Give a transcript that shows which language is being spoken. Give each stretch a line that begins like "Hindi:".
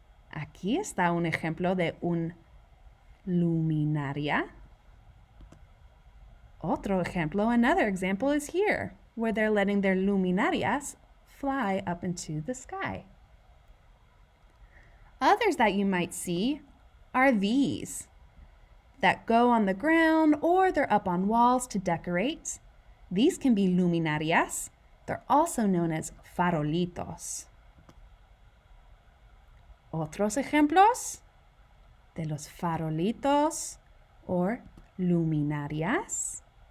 Spanish: Aquí está un ejemplo de un luminaria. Otro ejemplo,
English: another example is here, where they're letting their luminarias fly up into the sky. Others that you might see are these, that go on the ground or they're up on walls to decorate. These can be luminarias. They're also known as farolitos.
Spanish: Otros ejemplos de los farolitos or luminarias.